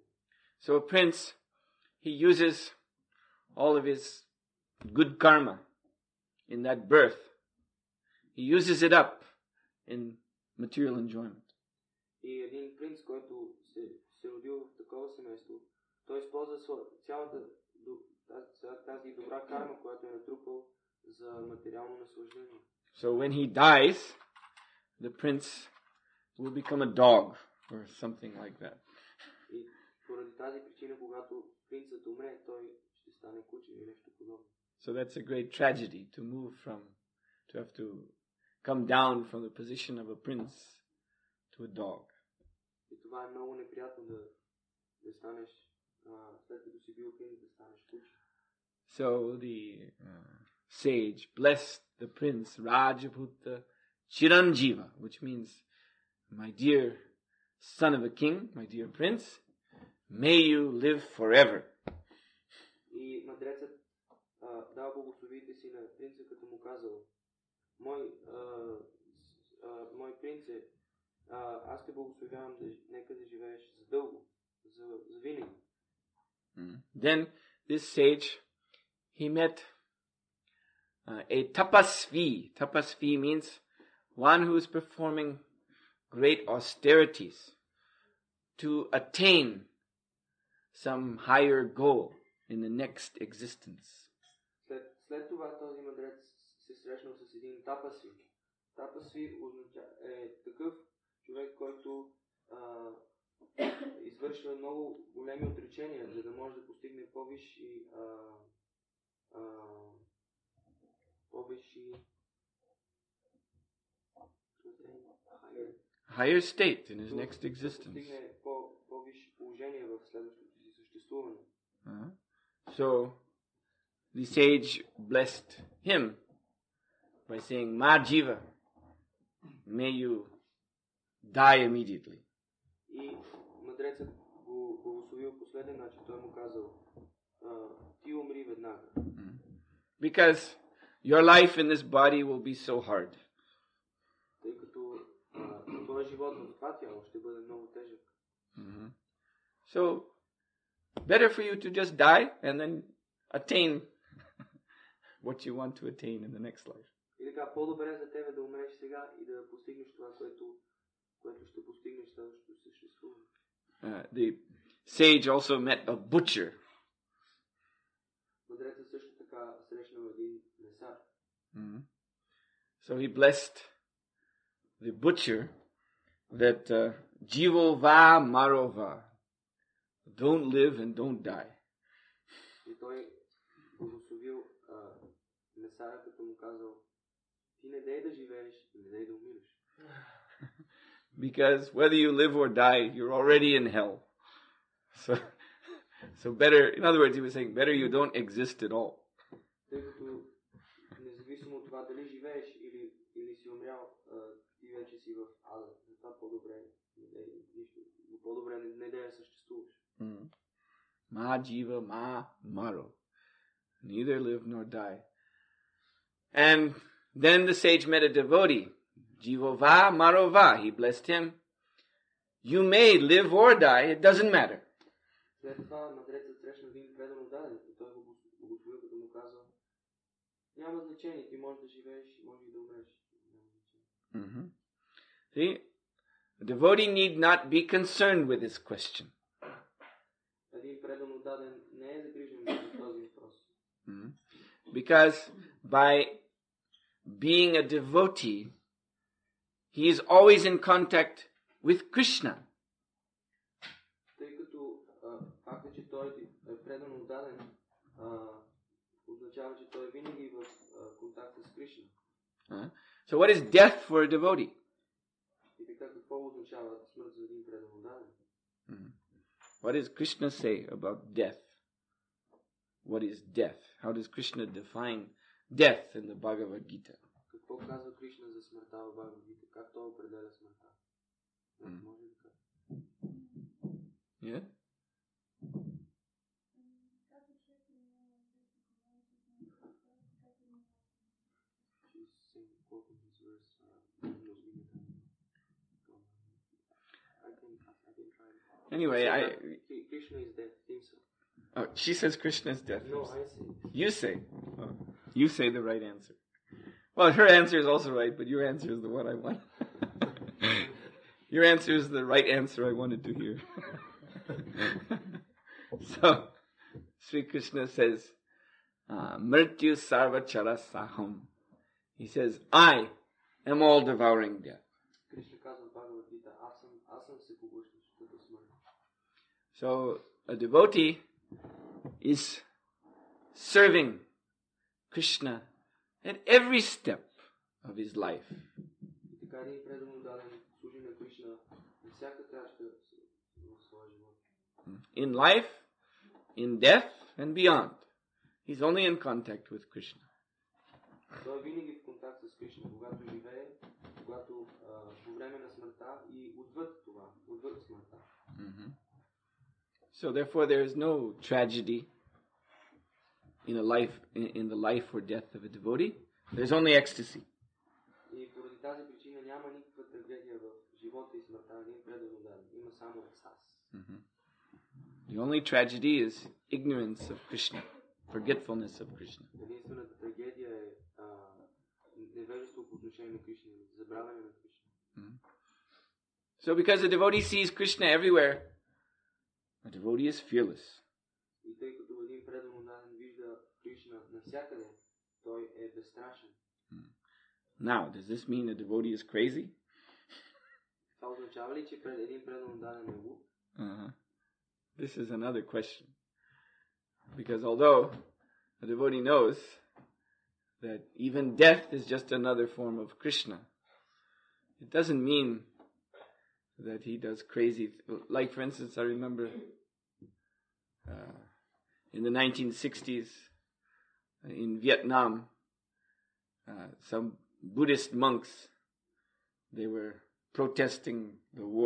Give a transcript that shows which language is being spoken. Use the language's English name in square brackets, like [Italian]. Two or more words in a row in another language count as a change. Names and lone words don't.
[English] So a prince, he uses all of his good karma in that birth. He uses it up in material enjoyment. [Bulgarian] И един принц, който се родил в такова семейство, той използва цялата тази добра карма, която е натрупал за материално наслаждение. [English] So when he dies, the prince will become a dog or something like that. [Bulgarian] И поради тази причина, когато принцът умре, той ще стане куче или нещо подобно. [English] So that's a great tragedy to have to come down from the position of a prince to a dog. [Bulgarian] И това е много неприятно да станеш, след като си бил принц, да станеш куче. [English] So the sage blessed the prince [Sanskrit] राजपुत्त चिरञ्जीव, [English] which means, my dear son of a king, my dear prince, may you live forever. [Bulgarian] И мъдрецът дал благословите си на принца, като му казал: мой принце, аз те благословявам, нека да живееш задълго, за винаги. [English] Then this sage, he met a tapasvi. Tapasvi means one who is performing great austerities to attain some higher goal in the next existence. [Bulgarian] След това този мъдрец се срещнал с един тапасви. Тапасви е такъв човек, който извършва много големи отречения, за да може да постигне по-висши [English] higher state in his next existence. [Bulgarian] Постигне по-висши положение в следващото си съществуване. [English] So the sage blessed him by saying, [Sanskrit] "मा जीव, [English] may you die immediately." [Bulgarian] И мъдрецът го благословил последен начин. Той му казал: ти умри веднага. [English] Because your life in this body will be so hard. [Bulgarian] Тъй като твоя живот в това тяло ще бъде много тежък. [English] So better for you to just die and then attain what you want to attain in the next life. [Bulgarian] И така, по-добре за тебе да умреш сега и да постигнеш това, което ще постигнеш следващото съществуване. [English] The sage also met a butcher. [Bulgarian] Мъдрецът също така срещнал един месар. [English] So he blessed the butcher that [Sanskrit] जीवो वा मरोवा, [English] don't live and don't die. [Bulgarian] И той благословил месара, като му казал, ти не дей да живееш, не дей да умираш. [English] Because whether you live or die, you're already in hell. So better, in other words, he was saying, better you don't exist at all. [Bulgarian] Тъй като независимо от това дали живееш или си умрял, ти вече си в ада. Това по-добре не да съществуваш. [Sanskrit] मा जीव मा मरो. [English] Neither live nor die. And then the sage met a devotee. [Sanskrit] जीवो वा मरो वा. [English] He blessed him. You may live or die. It doesn't matter. [Bulgarian] След това мъдрецът срещна един предан отдаден и той го благословил, като му казал, няма значение, ти можеш да живееш и можеш и да умреш. [English] See, a devotee need not be concerned with this question. [Bulgarian] Един предан отдаден не е загрижен за този въпрос. [English] Because by being a devotee, he is always in contact with Krishna. [Bulgarian] Тъй като факта, че той е предан отдаден, означава, че той е винаги в контакт с Кришна. [English] So what is death for a devotee? [Bulgarian] И така, какво означава смърт за един предан отдаден? [English] What does Krishna say about death? What is death? How does Krishna define death in the Bhagavad Gita? [Bulgarian] Какво казва Кришна за смъртта в Бхагавад Гита? Как той определя смъртта? Може ли така? [English] Yeah? Anyway, Krishna is death himself. Oh, she says Krishna is death. No, I say. You say. Oh, you say the right answer. Well, her answer is also right, but your answer is the one I want. Your answer is the right answer I wanted to hear. So, Sri Krishna says, [Sanskrit] मृत्यु सर्व चर सहम्. [English] He says, I am all devouring death. [Bulgarian] Кришна казва в Бхагавад Гита, аз съм всепоглъщащата смърт. [English] So, a devotee is serving Krishna at every step of his life. [Bulgarian] И така един предан отдаден служи на Кришна на всяка крачка в своя живот. [English] In life, in death, and beyond. He's only in contact with Krishna. [Bulgarian] Той е винаги в контакт с Кришна, когато живее, когато по време на смъртта и отвъд това, отвъд смъртта. [English] So therefore there is no tragedy in the life or death of a devotee. There's only ecstasy. [Bulgarian] И поради тази причина няма никаква трагедия в живота и смъртта на един предан отдаден. Има само екстаз. [English] The only tragedy is ignorance of Krishna, forgetfulness of Krishna. [Bulgarian] Единствената трагедия е невежество по отношение на Кришна, забравяне на Кришна. [English] So because the devotee sees Krishna everywhere, a devotee is fearless. [Bulgarian] И тъй като един предан отдаден вижда Кришна навсякъде, той е безстрашен. [English] Now, does this mean a devotee is crazy? [Bulgarian] Това означава ли, че един предан отдаден е луд? [English] This is another question. Because although a devotee knows that even death is just another form of Krishna, it doesn't mean that he does crazy. Like, for instance, I remember in the 1960s in Vietnam, some Buddhist monks, they were protesting the war.